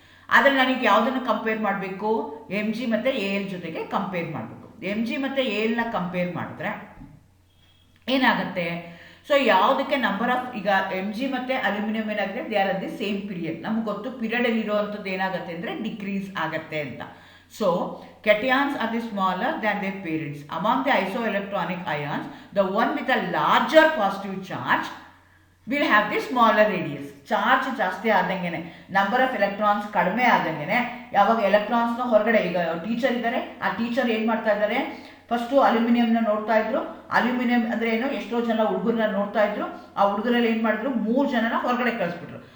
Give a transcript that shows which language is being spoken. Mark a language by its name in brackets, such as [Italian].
[Kannada] ಆದರೆ ನನಗೆ ಯಾವುದನ್ನು ಕಂಪೇರ್ ಮಾಡಬೇಕು, Mg ಮತ್ತು Al ಜೊತೆಗೆ ಕಂಪೇರ್ ಮಾಡಬೇಕು. Mg ಮತ್ತು Alನ ಕಂಪೇರ್ ಮಾಡಿದ್ರೆ ಏನಾಗುತ್ತೆ, ಸೊ ಯಾವುದಕ್ಕೆ ನಂಬರ್ ಆಫ್, ಈಗ Mg ಮತ್ತು ಅಲ್ಯೂಮಿನಿಯಂ ಏನಾಗಿದೆ, [English] They are at the same period. [Kannada] ನಮ್ಗೆ ಗೊತ್ತು ಪೀರಿಯಡಲ್ಲಿ ಇರೋವಂಥದ್ದು ಏನಾಗುತ್ತೆ ಅಂದರೆ ಡಿಕ್ರೀಸ್ ಆಗುತ್ತೆ ಅಂತ. [English] So cations are the smaller than their parents. Among the isoelectronic ions, the one with a larger positive charge will have the smaller radius. [Kannada] Charge ಜಾಸ್ತಿ ಆದಂಗೆ number of electrons ಕಡಿಮೆ ಆದಂಗೆ ಯಾವಾಗ ಎಲೆಕ್ಟ್ರಾನ್ಸ್ನ ಹೊರಗಡೆ, ಈಗ ಟೀಚರ್ ಇದ್ದಾರೆ, ಆ ಟೀಚರ್ ಏನು ಮಾಡ್ತಾ ಇದ್ದಾರೆ, ಫಸ್ಟು ಅಲ್ಯೂಮಿನಿಯಂನ ನೋಡ್ತಾ ಇದ್ರು. ಅಲ್ಯೂಮಿನಿಯಂ ಅಂದರೆ ಏನು, ಎಷ್ಟೋ ಜನ ಹುಡುಗರನ್ನ ನೋಡ್ತಾ ಇದ್ರು. ಆ ಹುಡುಗರಲ್ಲಿ ಏನು ಮಾಡಿದ್ರು, 3 ಜನನ ಹೊರಗಡೆ ಕಳಿಸ್ಬಿಟ್ರು.